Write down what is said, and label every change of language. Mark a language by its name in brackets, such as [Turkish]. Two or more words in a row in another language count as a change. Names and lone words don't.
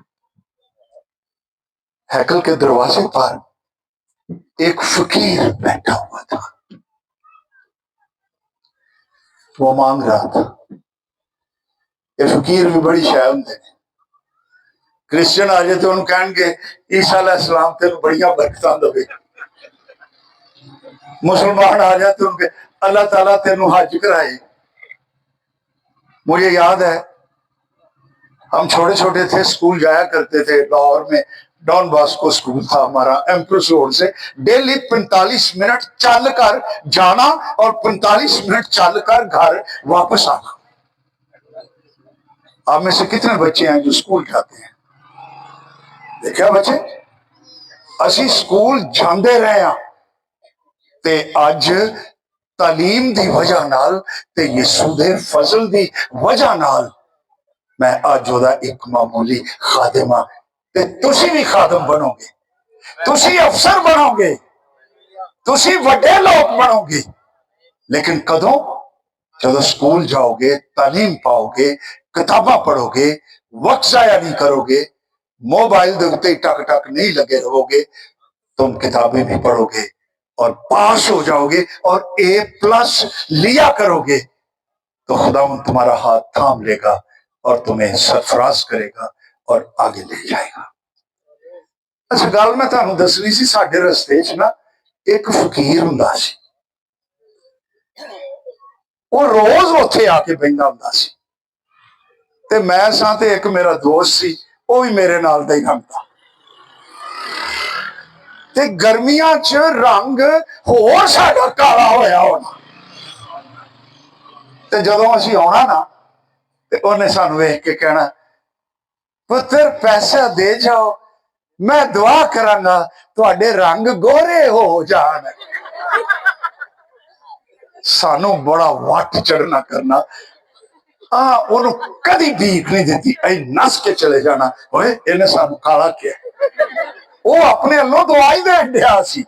[Urdu] ہیکل کے دروازے پر ایک فقیر بیٹھا ہوا تھا، وہ مانگ رہا تھا۔ [Punjabi] یہ فقیر بھی بڑی شے ہوندے نے، کرسچن آ جائے تو انہوں کہیں گے عیسیٰ علیہ السلام تینوں بڑیاں برکتاں دے، مسلمان آ جائے تو ان کے اللہ تعالیٰ تینوں حج کرائے۔ [Urdu] مجھے یاد ہے ہم چھوٹے چھوٹے تھے، اسکول جایا کرتے تھے لاہور میں، ڈان باسکو اسکول تھا ہمارا، ایمپریس روڈ سے ڈیلی 45 منٹ چل کر جانا اور 45 منٹ چل کر گھر واپس آنا۔ آپ میں سے کتنے بچے ہیں جو اسکول جاتے ہیں؟ [Punjabi] دیکھا بچے، اسی اسکول جاندے رہے ہیں تے اج تعلیم دی وجہ نال تے یسوع دے فضل دی وجہ نال میں اج دا ایک معمولی خادم ہاں، تے تسی بھی خادم بنو گے، تسی افسر بنو گے، تسی وڈے لوگ بنو گے، لیکن کدوں؟ [Urdu] جب اسکول جاؤ گے، تعلیم پاؤ گے، کتاباں پڑھو گے، وقت ضائع نہیں کرو گے، [Punjabi] موبائل دے اوتے ٹک ٹک نہیں لگے رہو گے، [Urdu] تم کتابیں بھی پڑھو گے اور پاس ہو جاؤ گے اور A+ لیا کرو گے، تو خدا تمہارا ہاتھ تھام لے گا اور تمہیں سرفراز کرے گا اور آگے لے جائے گا۔ [Punjabi] اچھا گل میں تانوں دسنی سی، ساڈے رستے چ نا ایک فقیر ہوندا سی، وہ روز اوتھے آ کے بہندا ہوندا سی، تے میں ساں تے ایک میرا دوست سی، وہ بھی میرے نال دا ہی رنگ تھا، تے گرمیاں چ رنگ ہور ساڈا کالا ہویا ہونا، تے جدوں اسی آنا نا تے انہیں سانوں ویکھ کے کہنا پتر پیسہ دے جاؤ، میں دعا کراں گا تواڈے رنگ گورے ہو جان۔ سانوں بڑا وٹ چڑھنا کرنا، انہوں کدی بھیک نہیں دیتی، اے نس کے چلے جانا، اوئے انہیں سانوں کالا کیا، وہ اپنے اللہ دعائی دے دیا سی۔